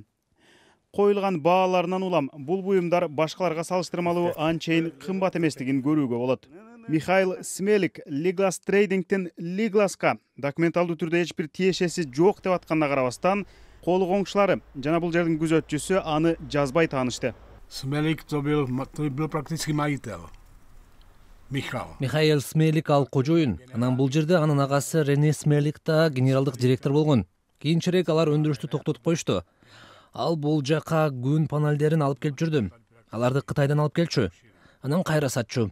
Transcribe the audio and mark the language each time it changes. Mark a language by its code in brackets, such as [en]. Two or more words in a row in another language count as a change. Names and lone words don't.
[ky] Коюлган бааларынан улам бул буюмдар башкаларга салыштырмалуу анчейин кымбат эместигин көрүүгө болот. Михаил Смелик Liglas Trading'тин Liglas'ка документалдуу түрдө эч бир тиешеси жок деп атканына карабастан, колу коңшулары жана бул жердин күзөтчүсү аны жазбай таанышты. [ru] Смелик то был практически маител. [ky] Михаил Смелик ал кожоюн. Анан бул жерде анын агасы Рене Смелик да генералдык директор болгон. Кийинчерээк алар өндүрүштү токтотуп коюшту. Ал бул жака күн панелдерин алып келип жүрдүм. Аларды Кытайдан алып келчү. Анан кайра сатчу.